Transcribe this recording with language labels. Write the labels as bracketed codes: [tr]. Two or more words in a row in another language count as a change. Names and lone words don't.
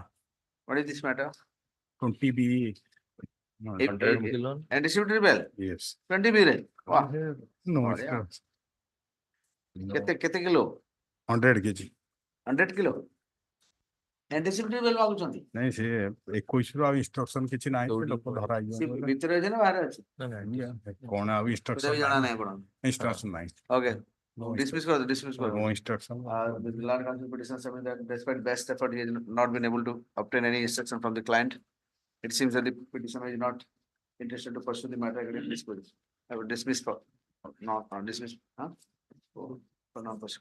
[en] What is this matter? 20 B. And distributed bill, Yes. 20 bill. Wow. No, Oh, it's yeah. not. [or] କେତେ କିଲୋ? [en] 100 kg. 100 kilo. And distributed bill ମାଗୁଛନ୍ତି? [or] ନାଇଁ ସେ 21 ରୁ ଆଉ instruction କିଛି ନାହିଁ ସେ ଲୋକ ଧରା ସେ ହେଇଯିବ ଭିତରେ ଅଛି ନା ବାହାରେ ଅଛି? କଣ ଆଉ ସେଟା instruction ବି ଜଣା ନାହିଁ ଆପଣ. instruction ନାହିଁ [en] Okay. [hi] डिसमिस कर दो, डिसमिस कर दो. [en] no instruction The land council petition submitted that despite best effort, he has not been able to obtain any instruction from the client. It seems that the petitioner is not interested to pursue the matter against this petition. I will dismiss for, not, dismiss, huh?